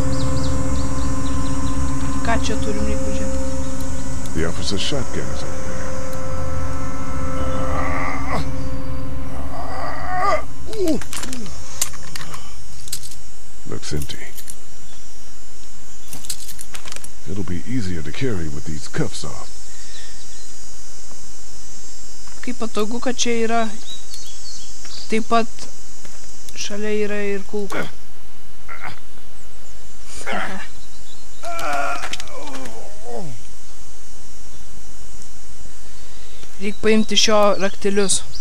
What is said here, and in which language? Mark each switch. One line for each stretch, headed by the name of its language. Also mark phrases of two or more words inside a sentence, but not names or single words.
Lithuanian: Ką čia turim reikia žiūrėti?
English: The officer's shotgun is over there. Looks empty. It'll be easier to carry with these cuffs off.
Lithuanian: Kaip patogu, kad čia yra. Taip pat šalia yra ir kulka. Reik paimti šio raktelius.